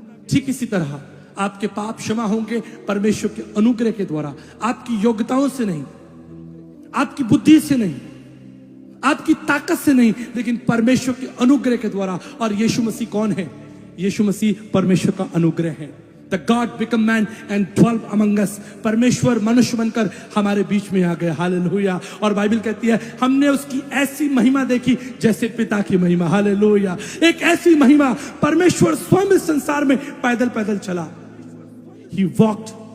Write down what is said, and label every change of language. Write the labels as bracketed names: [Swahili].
[Hindi] ठीक इसी तरह आपके पाप क्षमा होंगे परमेश्वर के अनुग्रह के द्वारा, आपकी योग्यताओं से नहीं, आपकी बुद्धि से नहीं, आपकी ताकत से नहीं, लेकिन परमेश्वर के अनुग्रह के द्वारा। और यीशु मसीह कौन है? यीशु मसीह परमेश्वर का अनुग्रह है। [English] The God became man and dwelt among us. [Hindi] परमेश्वर मनुष्य बनकर हमारे बीच में आ गया। हालेलुया। और बाइबल कहती है हमने उसकी ऐसी महिमा देखी जैसे पिता की महिमा। हालेलुया। एक ऐसी महिमा, परमेश्वर स्वयं इस संसार में पैदल पैदल चला। [English] He walked.